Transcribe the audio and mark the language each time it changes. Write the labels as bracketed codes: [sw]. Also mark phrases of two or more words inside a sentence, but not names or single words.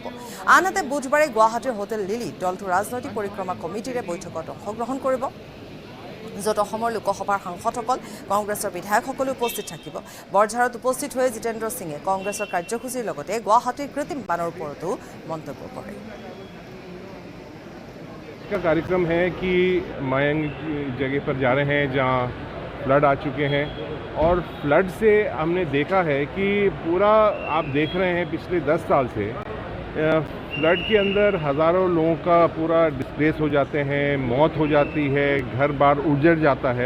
[as] আনহাতে বুধবাৰে গুৱাহাটীৰ হোটেল লিলিত দলটো ৰাজনৈতিক পৰিক্ৰমা কমিটিৰে বৈঠকত অংশগ্ৰহণ কৰিব, য'ত অসমৰ লোকসভাৰ সাংসদসকল, কংগ্ৰেছৰ বিধায়কসকলো উপস্থিত থাকিব। বৰঝাৰত উপস্থিত হৈ জিতেন্দ্ৰ সিঙে কংগ্ৰেছৰ কাৰ্যসূচীৰ লগতে গুৱাহাটীৰ কৃত্ৰিম বানৰ ওপৰতো মন্তব্য কৰে। [hi] का कार्यक्रम है कि मायंग जगह पर जा रहे हैं जहां फ्लड आ चुके हैं और फ्लड से हमने देखा है कि पूरा आप देख रहे हैं पिछले 10 साल से फ्लड के अंदर हज़ारों लोगों का पूरा डिस्प्लेस हो जाते हैं, मौत हो जाती है, घर बार उजड़ जाता है।